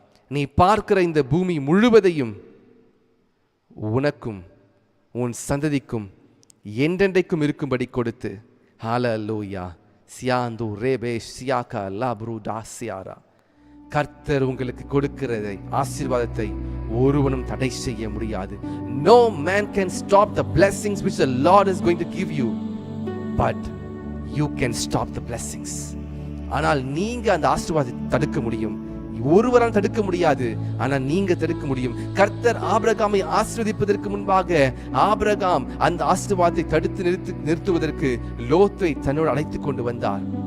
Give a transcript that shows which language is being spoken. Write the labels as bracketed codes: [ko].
[ta] நீ பார்க்கிற இந்த பூமி முழுவதையும் உனக்கும் உன் சந்ததிக்கும் என்றென்றைக்கும் இருக்கும்படி கொடுத்து, ஹல்லேலூயா, சியாந்து ரேபே சியாகா லாப்ரு டாசியாரா. கர்த்தர் உங்களுக்கு கொடுக்கிறதை ஆசீர்வாதத்தை ஒருவனும் தடை செய்ய முடியாது. [en] No man can stop the blessings which the Lord is going to give you, but you can stop the blessings. [ta] ஆனால் நீங்க அந்த ஆசீர்வாதத்தை தடுக்க முடியும். ஒருவரால் தடுக்க முடியாது, ஆனால் நீங்க தடுக்க முடியும். கர்த்தர் ஆபிரகாமை ஆசீர்வதிப்பதற்கு முன்பாக ஆபிரகாம் அந்த ஆசீர்வாதத்தை தடுத்து நிறுத்துவதற்கு லோத்தை தன்னோடு அழைத்துக் கொண்டு வந்தார்.